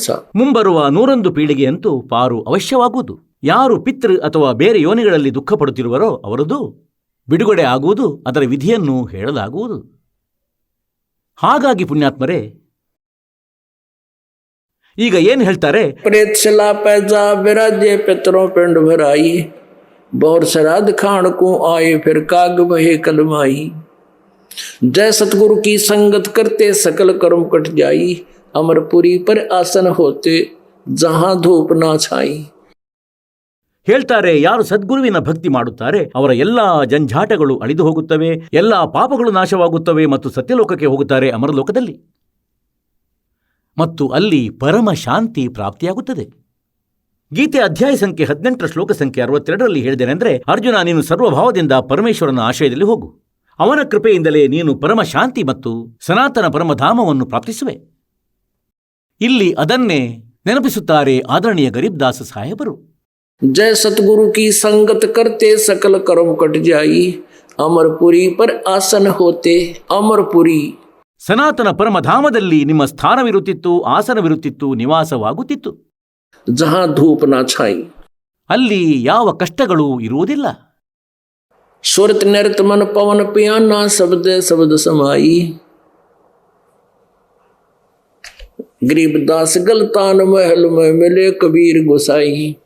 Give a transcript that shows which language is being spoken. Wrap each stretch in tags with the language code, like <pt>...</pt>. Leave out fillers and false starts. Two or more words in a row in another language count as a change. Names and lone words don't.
<kn>ಮುಂಬರುವ 101 ಪೀಳಿಗೆಯಂತೂ ಪಾರು ಅವಶ್ಯವಾಗುವುದು. ಯಾರು ಪಿತೃ ಅಥವಾ ಬೇರೆ ಯೋನಿಗಳಲ್ಲಿ ದುಃಖ ಪಡುತ್ತಿರುವರೋ ಅವರದು ಬಿಡುಗಡೆ ಆಗುವುದು, ಅದರ ವಿಧಿಯನ್ನು ಹೇಳಲಾಗುವುದು. ಹಾಗಾಗಿ ಪುಣ್ಯಾತ್ಮರೇ, ಈಗ ಏನು ಹೇಳ್ತಾರೆ?</kn> <hi>प्रेतशिला पैजा विराजे पितरों पिंड भराई, बौर श्राद्ध खान को आए फिर काग बहे कलमाई। जय सतगुरु की संगत करते सकल कर्म कट जाई, अमरपुरी पर आसन होते जहां धूप ना छाई।</hi> <kn>ಹೇಳ್ತಾರೆ, ಯಾರು ಸದ್ಗುರುವಿನ ಭಕ್ತಿ ಮಾಡುತ್ತಾರೆ ಅವರ ಎಲ್ಲಾ ಜಂಜಾಟಗಳು ಅಳಿದು ಹೋಗುತ್ತವೆ, ಎಲ್ಲಾ ಪಾಪಗಳು ನಾಶವಾಗುತ್ತವೆ ಮತ್ತು ಸತ್ಯಲೋಕಕ್ಕೆ ಹೋಗುತ್ತಾರೆ, ಅಮರಲೋಕದಲ್ಲಿ. ಮತ್ತು ಅಲ್ಲಿ ಪರಮ ಶಾಂತಿ ಪ್ರಾಪ್ತಿಯಾಗುತ್ತದೆ. ಗೀತೆ ಅಧ್ಯಾಯ ಸಂಖ್ಯೆ 18 ಶ್ಲೋಕ ಸಂಖ್ಯೆ 62ರಲ್ಲಿ ಹೇಳಿದೆನೆಂದರೆ, ಅರ್ಜುನ, ನೀನು ಸರ್ವಭಾವದಿಂದ ಪರಮೇಶ್ವರನ ಆಶ್ರಯದಲ್ಲಿ ಹೋಗು. ಅವನ ಕೃಪೆಯಿಂದಲೇ ನೀನು ಪರಮ ಶಾಂತಿ ಮತ್ತು ಸನಾತನ ಪರಮಧಾಮವನ್ನು ಪ್ರಾಪ್ತಿಸುವೆ. ಇಲ್ಲಿ ಅದನ್ನೇ ನೆನಪಿಸುತ್ತಾರೆ ಆದರಣೀಯ ಗರೀಬ್ ದಾಸ ಸಾಹೇಬರು.</kn> <hi>जय सतगुरु की संगत करते सकल कर्म कट जाई, अमरपुरी पर आसन होते अमरपुरी।</hi> <kn>ಸನಾತನ ಪರಮಧಾಮದಲ್ಲಿ ನಿಮ್ಮ ಸ್ಥಾನವಿರುತ್ತಿತ್ತು, ಆಸನವಿರುತ್ತಿತ್ತು, ನಿವಾಸವಾಗುತ್ತಿತ್ತು.</kn> <hi>जहां धूप ना छाई,</hi> <kn>ಅಲ್ಲಿ ಯಾವ ಕಷ್ಟಗಳೂ ಇರುವುದಿಲ್ಲ.</kn> <hi>सुरत निरत मन पवन पियान शब्द शब्द समाई, गरीब दास गलतान महल में मिले कबीर गोसाई.</hi>